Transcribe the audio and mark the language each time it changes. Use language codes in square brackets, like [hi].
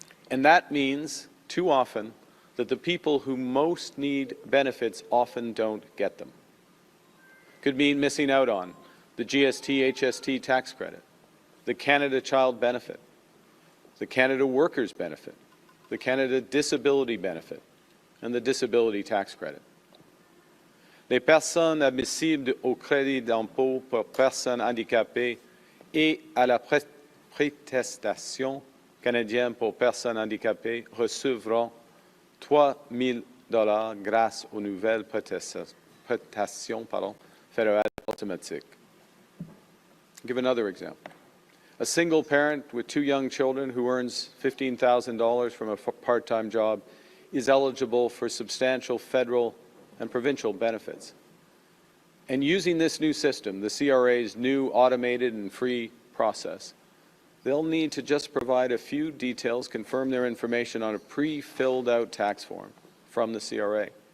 [en] And that means, too often, that the people who most need benefits often don't get them. Could mean missing out on the GST, HST tax credit, the Canada Child Benefit, the Canada Workers Benefit, the Canada Disability Benefit, and the Disability Tax Credit. [fr] Les personnes admissibles au crédit d'impôt pour personnes handicapées et à la prestation canadienne pour personnes handicapées recevront $3 000 grâce aux nouvelles prestations fédérales automatiques. [en] I'll give another example. A single parent with 2 young children who earns $15,000 from a part-time job is eligible for substantial federal and provincial benefits. And using this new system, the CRA's new automated and free process, they'll need to just provide a few details, confirm their information on a pre-filled out tax form from the CRA.